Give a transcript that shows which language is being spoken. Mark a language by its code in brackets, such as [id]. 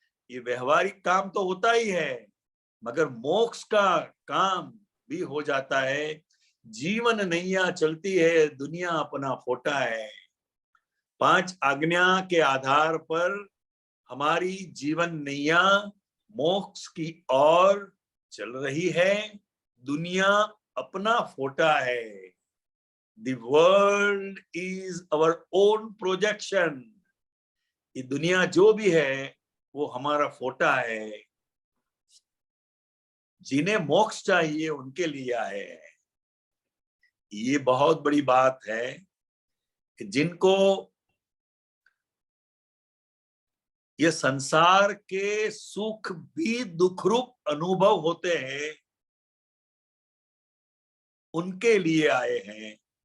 [hi] ये व्यवहारिक काम तो होता ही है, मगर मोक्ष का काम भी हो जाता है। जीवन नैया चलती है, दुनिया अपना फोटा है। 5 आज्ञा के आधार पर हमारी जीवन नैया मोक्ष की ओर चल रही है। दुनिया अपना फोटा है। [en] The world is our own projection. [hi] ये दुनिया जो भी है वो हमारा फोटा है। जिन्हें मोक्ष चाहिए उनके लिए आए हैं। ये बहुत बड़ी बात है कि जिनको ये संसार के सुख भी दुख रूप अनुभव होते हैं, उनके लिए आए हैं।